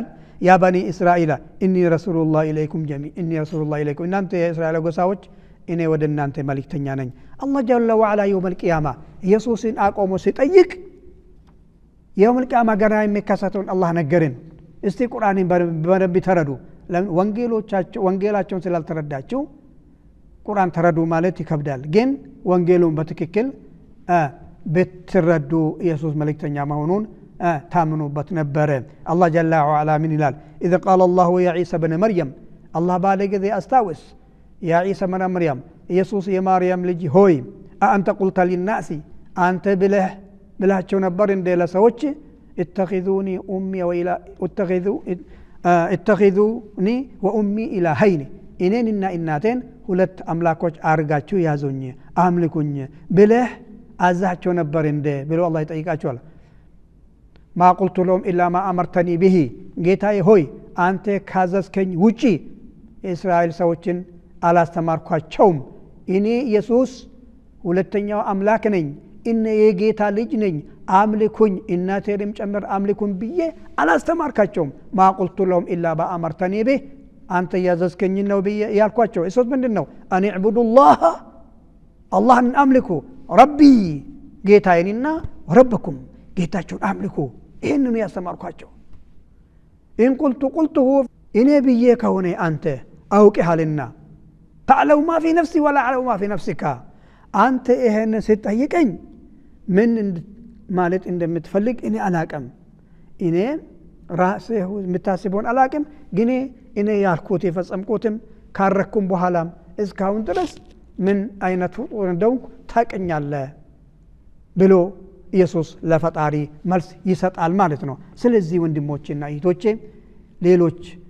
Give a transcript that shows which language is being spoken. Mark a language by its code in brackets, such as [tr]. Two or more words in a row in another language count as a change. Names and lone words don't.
[ar] يا بني إسرائيل إني رسول الله إليكم جميع إني رسول الله إليكم [am] እናንተ የእስራኤል ጎሳዎች እኔ ወደ እናንተ መልእክተኛ ነኝ አላህ [ar] جل وعلا يوم القيامة [am] ኢየሱስን አቆሞ ሲጠይቅ [ar] يوم القيامة [am] ገና የሚከሰተውን አላህ ነገርን እስቲ ቁርአንን በደንብ ተረዱ ወንጌላቸውን ስላልተረዳችሁ ቁርአን ተረዱ ማለት ይከብዳል ግን ወንጌሉን በትክክል በትረዱ ኢየሱስ መልእክተኛ መሆኑን ታምኑበት ነበር አላህ [ar] جل وعلا [am] ምን ይላል [ar] اذ قال الله يا عيسى ابن مريم الله [am] ባለ ጊዜ አስታውስ [ar] يا عيسى ابن مريم [am] ኢየሱስ የማርያም ልጅ ሆይ አንተ [ar] قلت للناس [am] አንተ ብላቸው ነበር እንደ ለሰዎች [ar] اتخذوني امي والى اتخذوني وامي الهين [am] እኔንና እናቴን ሁለት አምላኮች አርጋችሁ ያዙኝ አምልኩኝ ብለህ አዛቸው ነበር እንደ ብሎ አላህ ይጠይቃቸዋል [ar] ما قلت لهم الا ما امرتني به [am] ጌታዬ ሆይ አንተ ካዘዝከኝ ውጪ እስራኤል ሰዎችን አላስተማርኳቸውም እኔ ኢየሱስ ሁለተኛው አምላክ ነኝ እኔ የጌታ ልጅ ነኝ አምልኩኝ እናቴንም ጨምር አምልኩኝ ብዬ አላስተማርካቸውም [ar] ما قلت لهم الا ما امرتني [am] به አንተ ያዘዝከኝ ነው ብዬ ያልኳቸው እሱስ ምንድነው [ar] أن اعبدوا الله [am] አላህን አምልኩ ረቢ ጌታዬንና ረብኩም ጌታችሁን አምልኩ ይሄንን ያስተማርኳቸው [ar] إن قلته [am] እኔ ብዬ ከሆነ አንተ አውቀሃልና [ar] تعلم ما في نفسي ولا أعلم ما في نفسك [am] አንተ ይሄን ስትጠይቀኝ ምን ማለት እንደምትፈልግ እኔ አላቅም እኔ ራስህ የምታስበውን አላቅም ግን እኔ ያልኩት የፈጸምኩትም ካረኩም በኋላም እስካሁን ድረስ ምን አይነቱ እንደውም ታቀኛለህ ብሎ ኢየሱስ ለፈጣሪ መልስ ይሰጣል ማለት ነው ስለዚህ ወንድሞቼና እህቶቼ ሌሎች